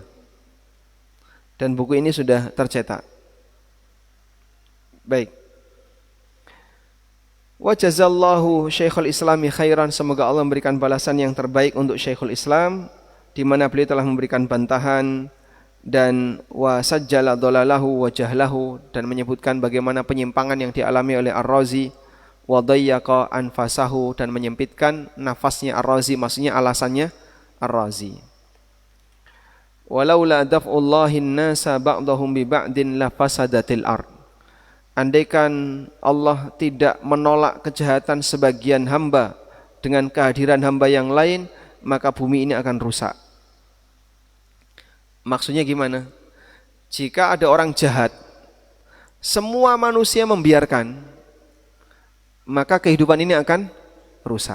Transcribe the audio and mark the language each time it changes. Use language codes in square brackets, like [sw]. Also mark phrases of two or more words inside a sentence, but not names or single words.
[id] Dan buku ini sudah tercetak. Baik. [ar] وجزى الله شيخ الإسلام خيرا, [id] semoga Allah memberikan balasan yang terbaik untuk Syekhul Islam, di mana beliau telah memberikan bantahan dan [ar] وسجل ضلاله وجهله, [id] dan menyebutkan bagaimana penyimpangan yang dialami oleh Ar-Razi, [ar] وضيق أنفاسه, [id] dan menyempitkan nafasnya Ar-Razi, maksudnya alasannya Ar-Razi. [ar] ولولا دفع الله الناس بعضهم ببعض لفسدت الأرض. [id] Andaikan Allah tidak menolak kejahatan sebagian hamba dengan kehadiran hamba yang lain, maka bumi ini akan rusak. Maksudnya gimana? Jika ada orang jahat, semua manusia membiarkan, maka kehidupan ini akan rusak.